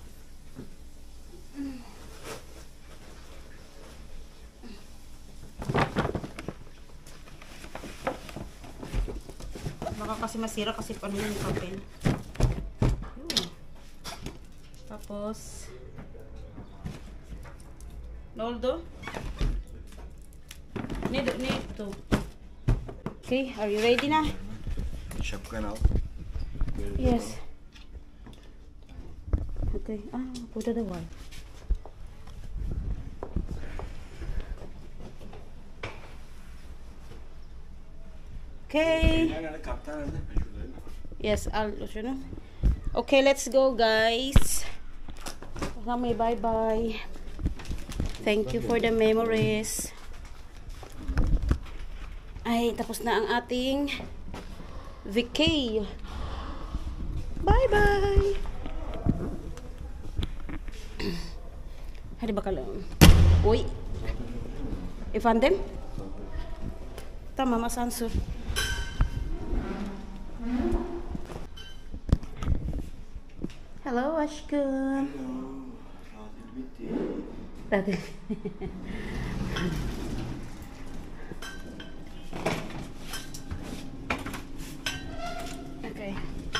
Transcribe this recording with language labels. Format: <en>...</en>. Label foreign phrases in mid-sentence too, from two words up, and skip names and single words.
<tl>Baka kasi masira kasi paano yung papel. Yun. Tapos Noldo? Nito.</tl> <en>Okay, are you ready na?</en> <tr>Şapkanı al.</tr> <en>Yes. Okay.</en> <tr>Burada da var. Okay. Nerede kaptan nerede? Yes, şunu.</tr> <en>Okay, let's go, guys.</en> <tl>Kami, bye-bye.</tl> <en>Thank you for the memories.</en> <tl>Ay, tapos na ang ating vacay.</tl> <tr>Bye-bye. Hadi bakalım. Uy. Efendim? Tamam, asansör. Hello, aşkım. Tatil bitti. Tatil. Okay.</tr>